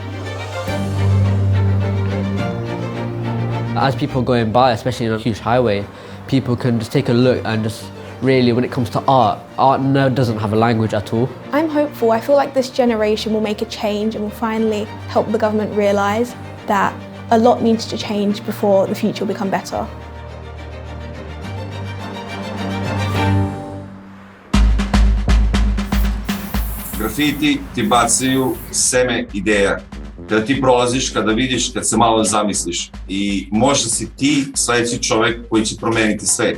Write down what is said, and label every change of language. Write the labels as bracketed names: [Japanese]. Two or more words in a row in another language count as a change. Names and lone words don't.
[English] As people are going by, especially on a huge highway, people can just take a look and just really, when it comes to art doesn't have a language at all. I'm hopeful. I feel like this generation will make a change and will finally help the government realise that a lot needs to change before the future will become better. [Serbian] Grafiti ti bacaju seme ideja. Kada ti prolaziš, kada vidiš, kad se malo zamisliš i možda si ti sledeći čovek koji će promeniti svet.